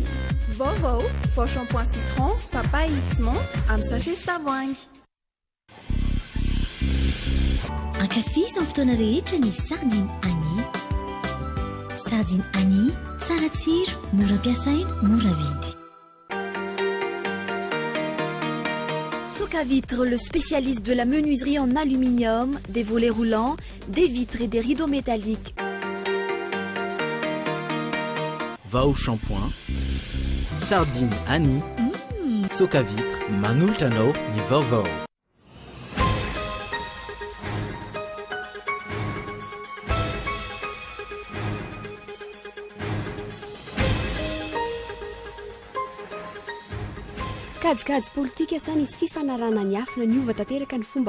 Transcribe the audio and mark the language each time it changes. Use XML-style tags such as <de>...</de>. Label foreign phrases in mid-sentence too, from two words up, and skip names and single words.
<mg>Vaovao vao shampoing citron, papaye x menthe amin'ny sachet tavoahangy. Ankafiziny fotoana rehetra ny sardine Annie. Sardine Annie, tsara tsiro, mora ampiasaina, mora vidy.</mg> <fr>Soca Vitre, le spécialiste de la menuiserie en aluminium, des volets roulants, des vitres et des rideaux métalliques.</fr> <mg>Vaovao shampoing, sardine Annie, Soca Vitre, manoltrano ny vaovao. kajikajy politika sany izy fifanarana ny afina ny ova tanteraka ny fomba</mg>